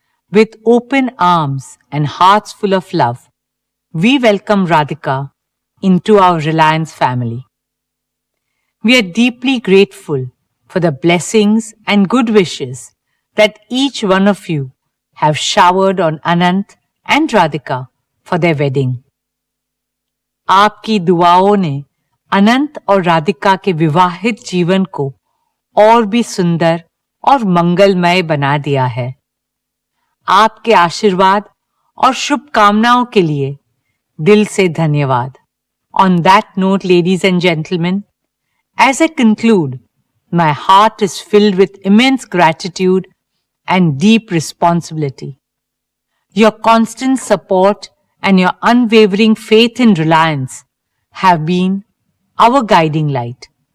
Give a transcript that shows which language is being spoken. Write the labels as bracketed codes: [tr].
[en] With open arms and hearts full of love, we welcome Radhika into our Reliance family. We are deeply grateful for the blessings and good wishes that each one of you have showered on Anant and Radhika for their wedding. [hi] आपकी दुआओं ने अनंत और राधिका के विवाहित जीवन को और भी सुंदर और मंगलमय बना दिया है। आपके आशीर्वाद और शुभकामनाओं के लिए दिल से धन्यवाद। [en] On that note, ladies and gentlemen, as I conclude, my heart is filled with immense gratitude and deep responsibility. Your constant support and your unwavering faith in Reliance have been our guiding light.